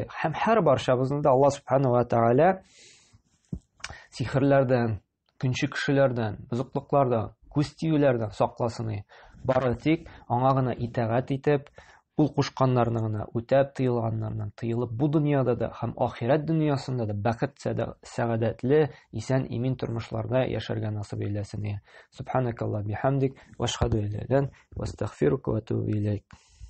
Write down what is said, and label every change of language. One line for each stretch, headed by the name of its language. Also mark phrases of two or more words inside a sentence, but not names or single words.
Tatar: Һәм һәр барчабызны да Аллаһ
Arabic: سبحانه وتعالى
Tatar: сихерләрдән, көнче кешеләрдән, бозыклыклардан, күз тиюләрдән сакласын. Бары тик аңа гына итәгать итеп, ул кушканнарны гына үтәп, тыелганнардан тыелып, бу дөньяда да һәм ахирәт дөньясында да бәхет, сәгадәтле, исән, имин тормышларда яшәргә насыйп әйләсен.
Arabic: سبحانك اللهم بحمدك وأشهد أن لا إله إلا أنت وأستغفرك وأتوب إليك.